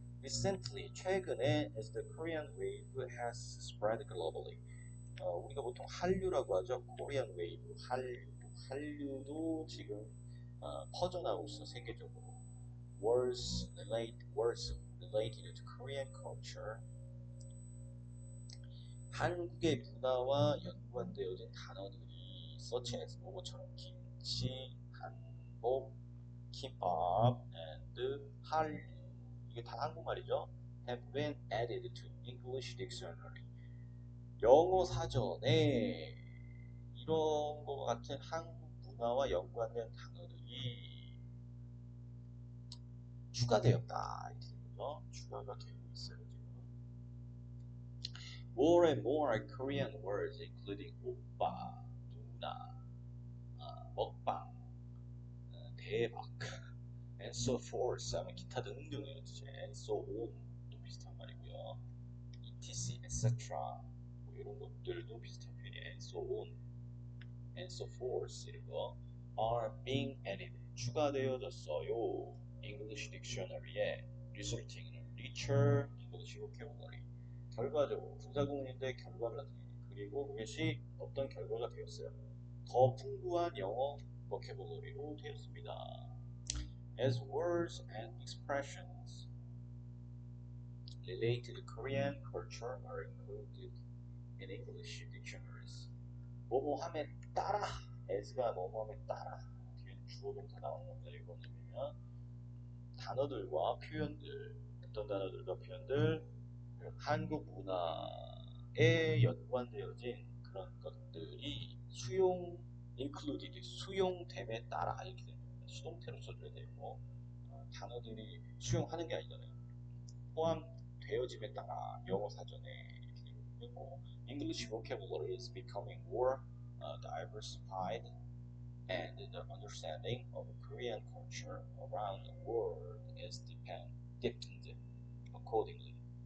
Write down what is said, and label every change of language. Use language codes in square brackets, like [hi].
[en] Recently, [ko] 최근에 [en] as the Korean wave has spread globally. [ko] 우리가 보통 한류라고 하죠. Korean wave, 한류도 지금 퍼져나오고 있어 세계적으로. [en] words related to Korean culture. [ko] 한국의 문화와 연관되어진 단어들이 [en] such as [ko] 뭐뭐처럼 김치, 한복, 김밥, and 한류 이게 다 한국말이죠. [en] have been added to English dictionary. [ko] 영어 사전에 이런 것 같은 한국 문화와 연관된 단어들이 추가되었다 이렇게 되는 거죠. 추가가 되고 있어요 지금. [en] More and more Korean words including 오빠, 누나, 먹방, 대박, and so forth [ko] 하면 기타 등등이라는 뜻이에요. [en] and so on [ko] 도 비슷한 말이고요. etc, etc 뭐 이런 것들도 비슷한 표현이에요. [en] and so on, and so forth [ko] 이런 거 [en] are being added [ko] 추가되어졌어요. English Dictionary에 [en] resulting in richer English vocabulary [ko] 결과적으로 부사구문인데 결과를 나타내는 그리고 그것이 어떤 결과가 되었어요. 더 풍부한 영어 vocabulary로 되었습니다. [en] As words and expressions related to Korean culture are included in English dictionaries. [ko] 뭐뭐함에 따라 as가 뭐뭐함에 따라 뒤에 주어 동사 나오는 겁니다. 이거는 뭐냐면 단어들과 표현들, 어떤 단어들과 표현들, 한국 문화에 연관되어진 그런 것들이 included, 수용됨에 따라 이렇게 됩니다. 수동태로 써줘야 되고, 단어들이 수용하는 게 아니잖아요. 포함되어짐에 따라 영어 사전에 있고, [en] English vocabulary is becoming more diversified and the understanding of Korean culture around the world is deepened accordingly.